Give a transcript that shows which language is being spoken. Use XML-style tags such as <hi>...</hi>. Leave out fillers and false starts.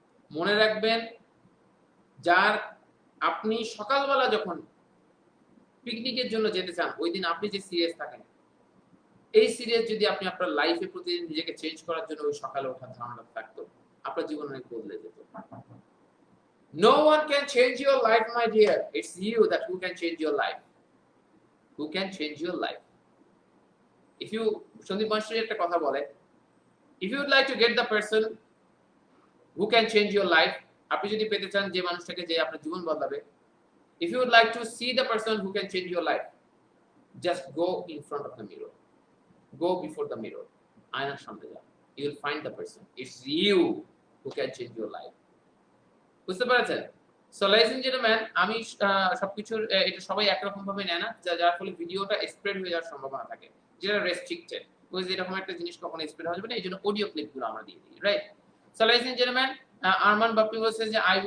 <bn>মনে রাখবেন যার আপনি সকালবেলা যখন পিকনিকের জন্য যেতে চান ওই দিন আপনি যে সিরিয়াস থাকেন এই সিরিয়াস যদি আপনি আপনার লাইফে প্রতিদিন নিজেকে চেঞ্জ করার জন্য ওই সকালে ওঠার ধারণা থাকতো আপনার জীবন অনেক বদলে যেত</bn> <en>No one can change your life, my dear. It's you that who can change your life. Who can change your life? If you, Shandip Manshri</en> <bn>একটা কথা বলে,</bn> <en>if you would like to get the person who can change your life,</en> <bn>আপনি যদি পেতে চান যে মানুষটাকে যে আপনার জীবন বদলাবে,</bn> <en>if you would like to see the person who can change your life, just go in front of the mirror. Go before the mirror.</en> <bn>আয়নার সামনে যাও.</bn> <en>You will find the person. It's you who can change your life.</en> <bn>বুঝতে পারছেন so ladies and gentleman আমি সবকিছুর এটা সবাই একরকম ভাবে নেয় না যার ফলে ভিডিওটা স্প্রেড হয়ে যাওয়ার সম্ভাবনা থাকে যেটা রেস্ট্রিক্টেড ওই যে এরকম একটা জিনিস কখনো স্প্রেড হবে না এইজন্য অডিও ক্লিপগুলো আমরা দিয়ে দিই right so ladies and gentleman Arman Bappi বলছে যে</bn>